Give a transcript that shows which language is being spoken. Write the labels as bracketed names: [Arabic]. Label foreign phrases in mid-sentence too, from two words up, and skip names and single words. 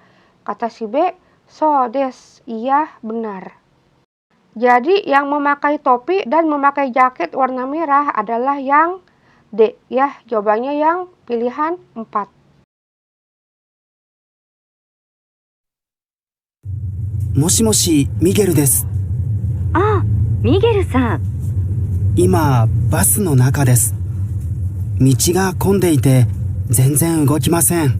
[Indonesian] Kata si B, [Japanese] そうです, [Indonesian] iya benar. Jadi yang memakai topi dan memakai jaket warna merah adalah yang D ya. Jawabannya yang pilihan 4. [Japanese] もしもし、ミゲルです。ああ、ミゲルさん。今、バスの中です。道が混んでいて、全然動きません。